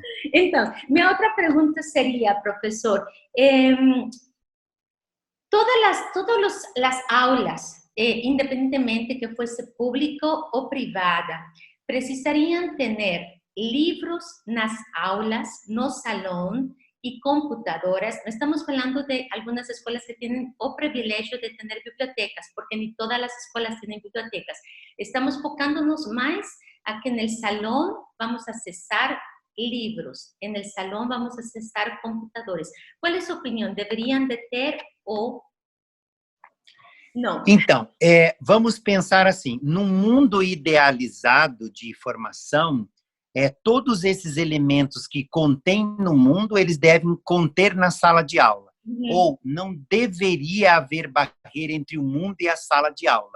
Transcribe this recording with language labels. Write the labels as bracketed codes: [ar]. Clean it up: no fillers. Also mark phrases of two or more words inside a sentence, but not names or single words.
[pt] Então, minha outra pergunta seria, professor, todas as aulas, independentemente que fosse público ou privada, precisariam ter livros nas aulas, no salão, [es] y computadoras. No estamos hablando de algunas escuelas que tienen o privilegio de tener bibliotecas, porque ni todas las escuelas tienen bibliotecas. Estamos enfocándonos más a que en el salón vamos a [pt] acessar livros, [es] en el salón vamos a [pt] acessar computadores. [es] ¿Cuál es su opinión? ¿Deberían de [pt] ter ou não? Então, vamos pensar assim, num mundo idealizado de informação, todos esses elementos que contém no mundo, eles devem conter na sala de aula. Ou não deveria haver barreira entre o mundo e a sala de aula.